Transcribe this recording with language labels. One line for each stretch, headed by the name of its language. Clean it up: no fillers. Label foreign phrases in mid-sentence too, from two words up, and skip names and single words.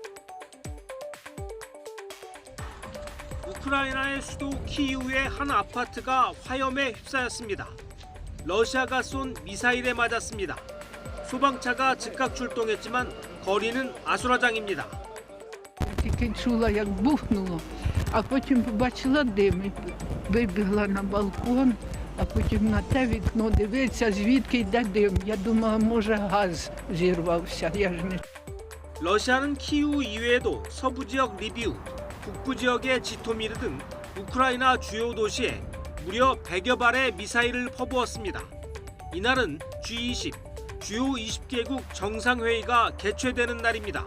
Korean: 우크라이나의 수도 키이우의 한 아파트가 화염에 휩싸였습니다. 러시아가 쏜 미사일에 맞았습니다. 소방차가 즉각 출동했지만 거리는 아수라장입니다.
Ukrainian: Тільки чула, як бухнуло, а потім побачила дим і вибігла на балкон, а потім на те вікно дивиться, звідки йде дим. Я думала, може газ зірвався. Я ж не
Korean: 러시아는 키이우 이외에도 서부 지역 리비우, 북부 지역의 지토미르 등 우크라이나 주요 도시에 무려 100여 발의 미사일을 퍼부었습니다. 이날은 G20, 주요 20개국 정상회의가 개최되는 날입니다.